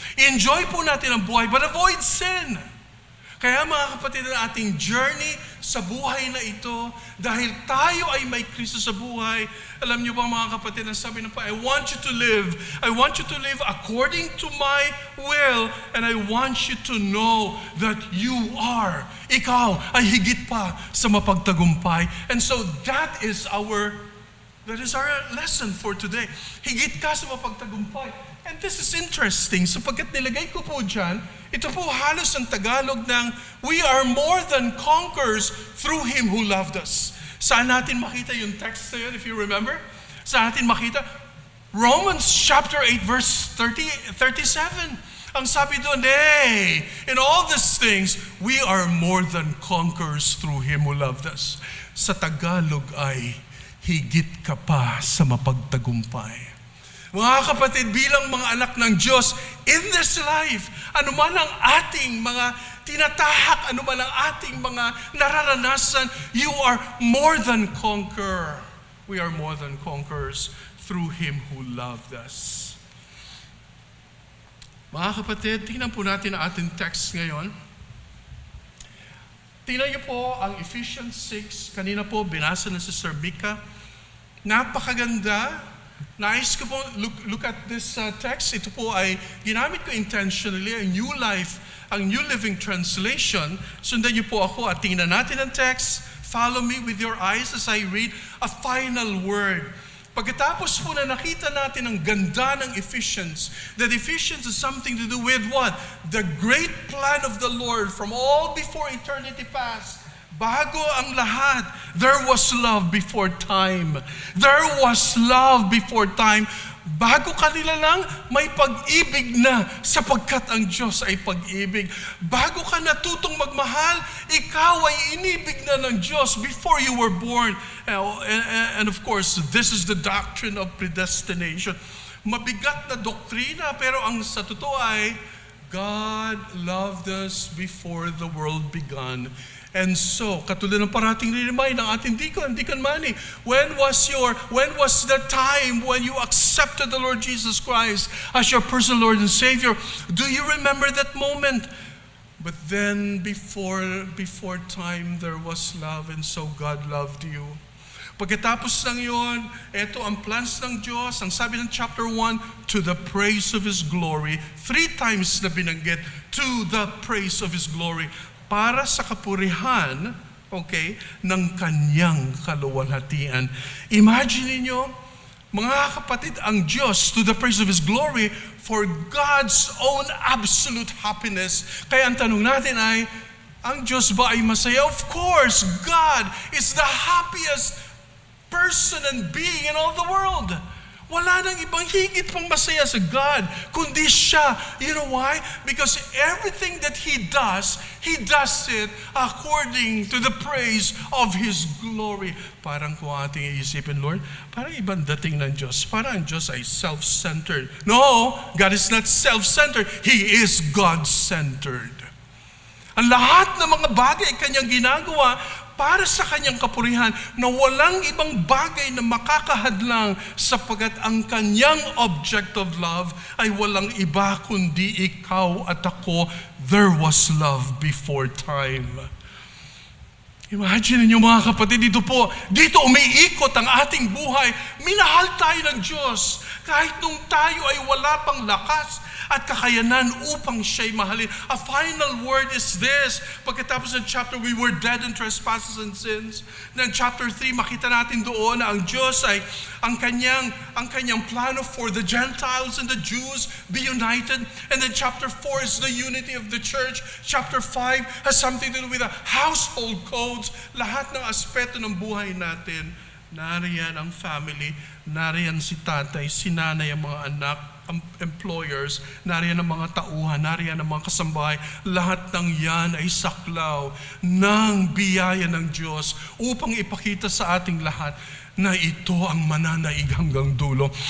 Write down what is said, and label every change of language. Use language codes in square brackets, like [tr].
[tl] Enjoy po natin ang buhay, [en] but avoid sin. [tl] Kaya mga kapatid, ang ating journey sa buhay na ito, dahil tayo ay may Kristo sa buhay, alam niyo ba mga kapatid, ang sabi ng [en] I want you to live according to my will, and I want you to know that [tl] ikaw ay higit pa sa mapagtagumpay. [en] And so that is our lesson for today. [tl] Higit ka sa mapagtagumpay. [en] And this is interesting, [tl] sapagkat nilagay ko po dyan, ito po halos ang Tagalog ng, [en] we are more than conquerors through Him who loved us. [tl] Saan natin makita yung text na yun, [en] if you remember? [tl] Saan natin makita? [en] Romans chapter 8, verse 37. [tl] Ang sabi doon, [en] in all these things, we are more than conquerors through Him who loved us. [tl] Sa Tagalog ay, higit ka pa sa mapagtagumpay. Mga kapatid, bilang mga anak ng Diyos, [en] in this life, [tl] anuman ang ating mga tinatahak, anuman ang ating mga nararanasan, [en] you are more than conqueror. We are more than conquerors through Him who loved us. [tl] Mga kapatid, tingnan po natin ang ating text ngayon. Tingnan niyo po ang Ephesians 6. Kanina po, binasa na si Sir Mika. Napakaganda. Nais ko po, [en] look at this text. [tl] Ito po ay ginamit ko intentionally, ang New Living Translation. Sundan niyo po ako at tingnan natin ang text. [en] Follow me with your eyes as I read a final word. [tl] Pagkatapos po na nakita natin ang ganda ng Ephesians, [en] that Ephesians is something to do with what? The great plan of the Lord from all before eternity past. [tl] Bago ang lahat, [en] there was love before time. There was love before time. [tl] Bago kanila lang, may pag-ibig na sapagkat ang Diyos ay pag-ibig. Bago ka natutong magmahal, ikaw ay inibig na ng Diyos [en] before you were born. And of course, this is the doctrine of predestination. [tl] Mabigat na doktrina, pero ang sa totoo ay, [en] God loved us before the world began. And so, [tl] katulad ng parating [en] remind [tl] ng ating [en] Deacon Manny, when was the time when you accepted the Lord Jesus Christ as your personal Lord and Savior? Do you remember that moment? But then, before time, there was love, and so God loved you. [tl] Pagkatapos ng yun, ito ang plans ng Diyos, ang sabi ng chapter 1, [en] to the praise of His glory. 3 times [tl] na binanggit, [en] to the praise of His glory. [tl] Para sa kapurihan, okay, ng kanyang kaluwalhatian. [en] Imagine [tl] niyo, mga kapatid, ang Diyos, [en] to the praise of His glory, for God's own absolute happiness. [tl] Kaya ang tanong natin ay, ang Diyos ba ay masaya? [en] Of course, God is the happiest person and being in all the world. [tl] Wala nang ibang higit pang masaya sa God, kundi siya. [en] You know why? Because everything that He does it according to the praise of His glory. [tl] Parang kung ating iisipin, Lord, parang ibang dating ng Diyos. Parang ang Diyos ay self-centered. [en] No, God is not self-centered. He is God-centered. [tl] Ang lahat ng mga bagay kanyang ginagawa para sa kanyang kapurihan na walang ibang bagay na makakahadlang sapagkat ang kanyang [en] object of love [tl] ay walang iba kundi ikaw at ako. [en] There was love before time. [tl] Imagine niyo mga kapatid, dito umiikot ang ating buhay. Minahal tayo ng Diyos kahit nung tayo ay wala pang lakas at kakayanan upang siya'y mahalin. [en] A final word is this. [tl] Pagkatapos ng [en] chapter, we were dead in trespasses and sins. [tl] Ng chapter 3, makita natin doon na ang Diyos ay ang kanyang plano [en] for the Gentiles and the Jews be united. And then chapter 4 is the unity of the church. Chapter 5 has something to do with the household codes. [tl] Lahat ng aspeto ng buhay natin. Nariyan ang family, nariyan si tatay, si nanay, ang mga anak, employers, nariyan ang mga tauhan, nariyan ang mga kasambahay. Lahat ng yan ay saklaw ng biyaya ng Diyos upang ipakita sa ating lahat na ito ang mananaig hanggang dulo.